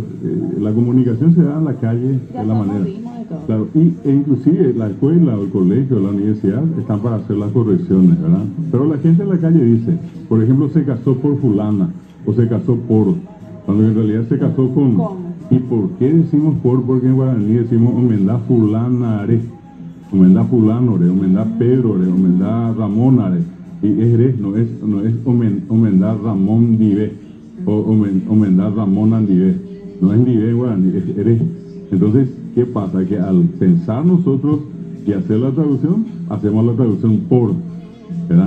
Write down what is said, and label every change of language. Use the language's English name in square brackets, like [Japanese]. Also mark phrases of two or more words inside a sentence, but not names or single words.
[Spanish] La comunicación se da en la calle de la manera. Claro, e inclusive la escuela o el colegio o la universidad están para hacer las correcciones, ¿verdad? Pero la gente en la calle dice, por ejemplo, se casó por fulana o se casó por, cuando en realidad se casó con. ¿Y por qué decimos por? Porque en guaraní decimos [Guarani] omendá fulana are, omendá fulano are, omendá Pedro are, omendá Ramón are. [Spanish] Y es re, no es [Guarani] omendá Ramón dive [Spanish] o [Guarani] omendá Ramón andive. [Spanish] No es dive en guaraní, es re. Entonces, ¿qué pasa? Que al pensar nosotros y hacer la traducción, hacemos la traducción por, ¿verdad?